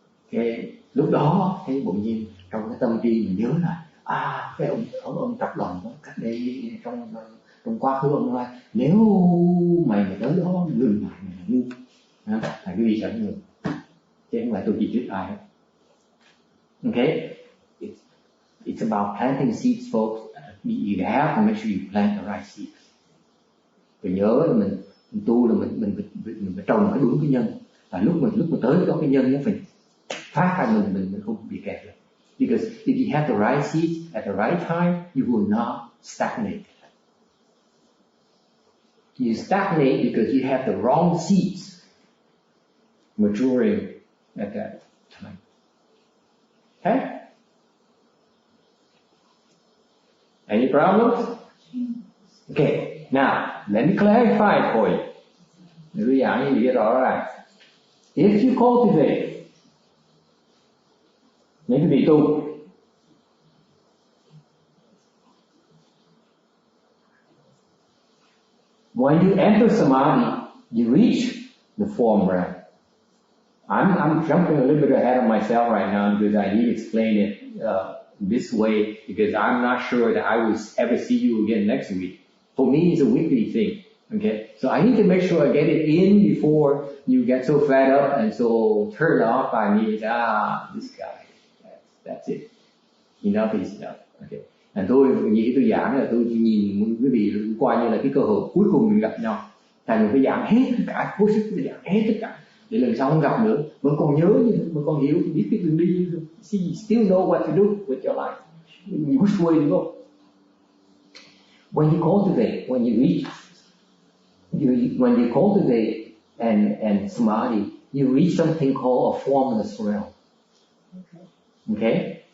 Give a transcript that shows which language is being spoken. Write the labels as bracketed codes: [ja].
[vi] Cái lúc đó thấy bỗng nhiên trong cái tâm trí mình nhớ là cái ông tập đoàn đó cách đây trong quá khứ ông nói nếu mày mà tới đó ngừng lại mày là ngu, là cái gì sợ người, chứ không phải tôi chỉ trích ai hết. [en] Okay, it's about planting seeds, folks. You have to make sure you plant the right seeds. [vi] Phải nhớ là mình tu là mình phải trồng cái đúng cái nhân, và lúc mà tới đó cái nhân nó phải phát ra mình không bị kẹt được. [en] Because if you have the right seeds at the right time, you will not stagnate. You stagnate because you have the wrong seeds maturing at that time. Okay? Any problems? Okay. Now, let me clarify it for you. [vi] Ví dụ như lý rõ là [en] if you cultivate, [vi] những cái vị tu [en] when you enter samadhi, you reach the form realm. I'm jumping a little bit ahead of myself right now because I need to explain it this way because I'm not sure that I will ever see you again next week. For me, it's a weekly thing. Okay, so I need to make sure I get it in before you get so fed up and so turned off by me. This guy, that's it. Enough is enough. Okay. [vi] Tôi nghĩ tôi giảng là tôi nhìn quý vị coi như là cái cơ hội cuối cùng mình gặp nhau. Thành phải giảng hết tất cả, cố sức để giảng hết tất cả để lần sau không gặp nữa. Vẫn còn nhớ, vẫn còn hiểu, biết cái đường đi. [en] Still know what to do with your life. Which way to go? When you cultivate, when you reach, when you cultivate and samadhi, you reach something called a formless realm. Okay?